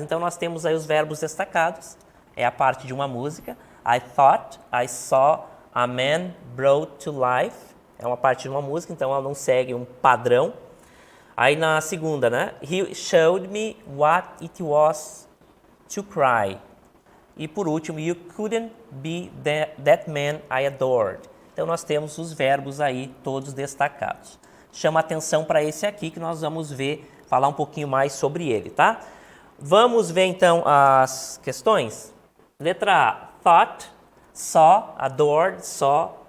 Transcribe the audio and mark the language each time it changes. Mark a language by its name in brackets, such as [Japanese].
[Portuguese] Então, nós temos aí os verbos destacados. É a parte de uma música. [English] I thought I saw a man brought to life. [Portuguese] É uma parte de uma música, então ela não segue um padrão. Aí na segunda, né? [English] He showed me what it was to cry. [Portuguese] E por último, [English] you couldn't be that man I adored. [Portuguese] Então nós temos os verbos aí todos destacados. Chama atenção para esse aqui que nós vamos ver, falar um pouquinho mais sobre ele, tá? Vamos ver então as questões. Letra A, thought, saw, adored, saw.